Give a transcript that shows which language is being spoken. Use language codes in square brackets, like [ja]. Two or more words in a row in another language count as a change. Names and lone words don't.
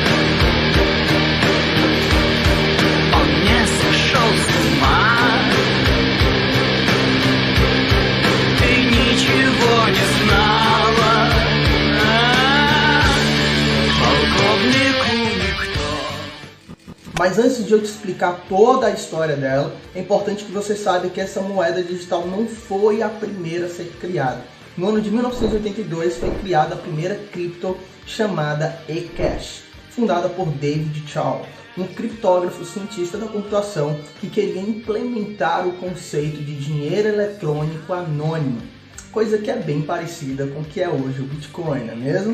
[ru] Он не сошел с ума. Ты ничего не знала. Полковнику никто. [pt] Mas antes de eu te explicar toda a história dela, é importante que você saiba que essa moeda digital não foi a primeira a ser criada. No ano de 1982 foi criada a primeira cripto chamada eCash, fundada por David Chaum, um criptógrafo cientista da computação que queria implementar o conceito de dinheiro eletrônico anônimo, coisa que é bem parecida com o que é hoje o Bitcoin, não é mesmo?